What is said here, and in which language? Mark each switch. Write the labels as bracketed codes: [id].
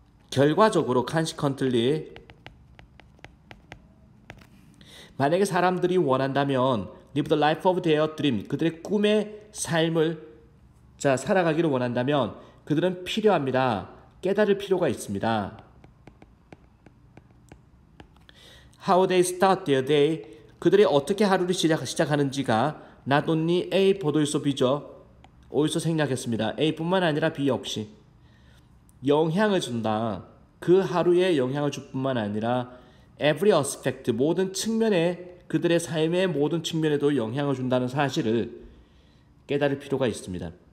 [ko] 결과적으로 consequently 만약에 사람들이 원한다면 [en] live the life of their dream [ko] 그들의 꿈의 삶을 자 살아가기를 원한다면 그들은 필요합니다. 깨달을 필요가 있습니다. [en] How they start their day [ko] 그들이 어떻게 하루를 시작하는지가 [en] not only A 보도일소 B죠. [ko] 어디서 생략했습니다. A뿐만 아니라 B 역시 영향을 준다. 그 하루에 영향을 줄 뿐만 아니라 [en] every aspect [ko] 모든 측면에 그들의 삶의 모든 측면에도 영향을 준다는 사실을 깨달을 필요가 있습니다.